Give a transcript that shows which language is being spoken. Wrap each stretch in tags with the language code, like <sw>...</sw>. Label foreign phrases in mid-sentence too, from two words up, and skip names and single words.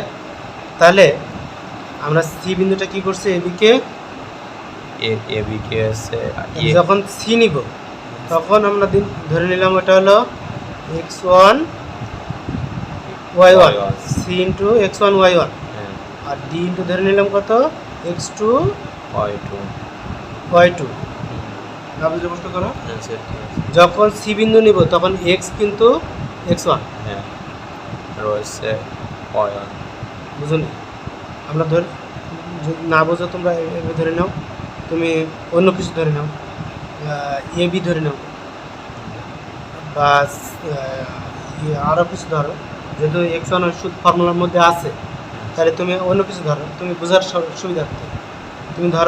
<bn>তাহলে আমরা সি বিন্দুটা কি করছে এদিকে এবিকে আছে যখন সি নিব তখন আমরা ধরে নিলাম ওটা হলো x1 y1 c ইন্টু x1 y1 আর ডি ইন্টু ধরে নিলাম কত x2 y2 y2। না বুঝলে প্রশ্ন করো। অ্যান্সার কি আছে? যখন সি বিন্দু নিব তখন x কিন্তু x1, হ্যাঁ রয়েছে y1 বুঝুনি? আমরা ধর যদি না বোঝো তোমরা এভাবে ধরে নাও, তুমি অন্য কিছু ধরে নাও, এ বি ধরে নাও, বা আরও কিছু ধরো, যেহেতু x1 ওষুধ ফর্মুলার মধ্যে আছে, তাহলে তুমি অন্য কিছু ধরো, তুমি বোঝার সুবিধার্থে তুমি ধরো</bn>